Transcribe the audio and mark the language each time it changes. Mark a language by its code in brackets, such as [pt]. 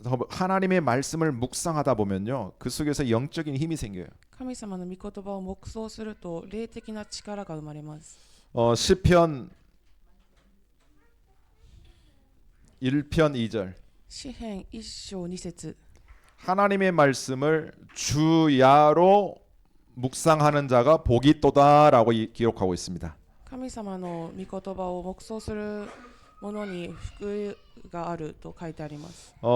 [ko] 하나님의 말씀을 묵상하다 보면요, 그 속에서 영적인 힘이 생겨요. [ja] 神様の御言葉を黙想すると霊的な力が生まれます。 [ko] 시편 1편 2절. [ja] 詩編1章2節 [ko] 하나님의 말씀을 주야로 묵상하는 자가 복이 있도다라고 기록하고 있습니다. [ja] 神様の御言葉を黙想する者に福があると書いてあります。